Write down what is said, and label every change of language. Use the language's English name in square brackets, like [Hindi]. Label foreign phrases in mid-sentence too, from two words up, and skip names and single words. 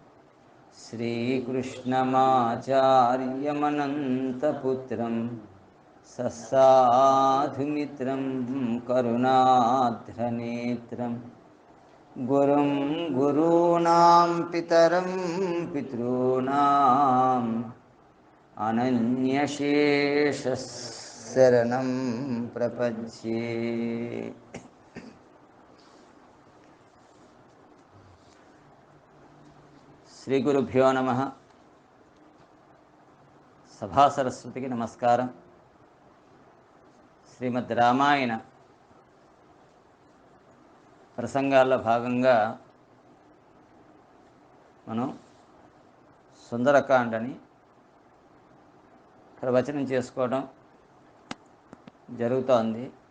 [Sanskrit] श्रीकृष्णमाचार्यमनन्तपुत्रं ससाधुमित्रं करुणाध्रनेत्रं गुरुं गुरूणां पितरं पितॄणाम् अनन्यशेषशरणं प्रपद्ये। శ్రీ గురుభ్యో నమః. [Telugu] సభా సరస్వతికి నమస్కారం. శ్రీమద్ రామాయణ ప్రసంగాల్లో భాగంగా మనం సుందరకాండని ప్రవచనం చేసుకోవడం జరుగుతోంది.